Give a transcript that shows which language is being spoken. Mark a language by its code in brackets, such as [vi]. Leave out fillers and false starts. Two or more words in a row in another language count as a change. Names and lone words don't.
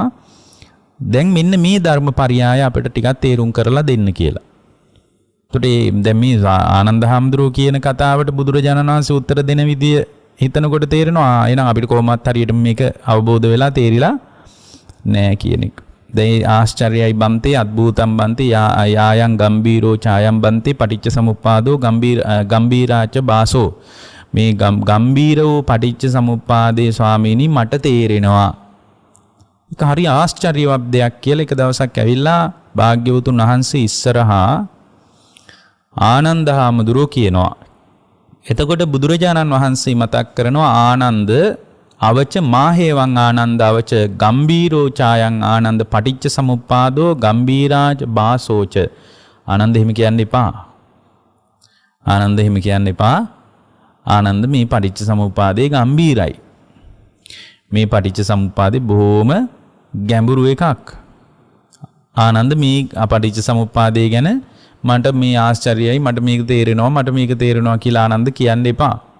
[si] දැන් මෙන්න මේ ධර්මපරියාය අපිට ටිකක් තේරුම් කරලා දෙන්න කියලා. ඒකට දැන් මේ ආනන්ද හාමුදුරුවෝ කියන කතාවට බුදුරජාණන් වහන්සේ උත්තර දෙන විදිය හිතනකොට තේරෙනවා එහෙනම් අපිට කොහොමවත් හරියට මේක අවබෝධ වෙලා තේරිලා නෑ කියන එක. [pi] දැන් ආශ්චර්යයි බන්තේ අද්භූතම් බන්තේ යායන් ගම්බීරෝ ඡායම් බන්තේ පටිච්ච සමුප්පාදෝ ගම්බීරාච බාසෝ. [si] මේ ගම්බීරෝ පටිච්ච සමුප්පාදේ ස්වාමීනි මට තේරෙනවා. ඒක හරි ආශ්චර්යවත් දෙයක් කියලා එක දවසක් ඇවිල්ලා භාග්‍යවතුන් වහන්සේ ඉස්සරහා ආනන්ද හාමුදුරුවෝ කියනවා. එතකොට බුදුරජාණන් වහන්සේ මතක් කරනවා [pi] ආනන්ද අවච මාහේවං ආනන්ද අවච ගම්බීරෝ ඡායං ආනන්ද පටිච්ච සමුප්පාදෝ ගම්බීරාච බාසෝච. [si] ආනන්ද එහෙම කියන්න එපා. ආනන්ද එහෙම කියන්න එපා. ආනන්ද මේ පටිච්ච සමුප්පාදේ ගම්බීරයි. මේ පටිච්ච සමුප්පාදේ බොහොම ගැඹුරු එකක්. ආනන්ද මේ පටිච්ච සමුප්පාදේ ගැන මට මේ ආශ්චර්යයි මට මේක තේරෙනවා කියලා ආනන්ද කියන්න එපා.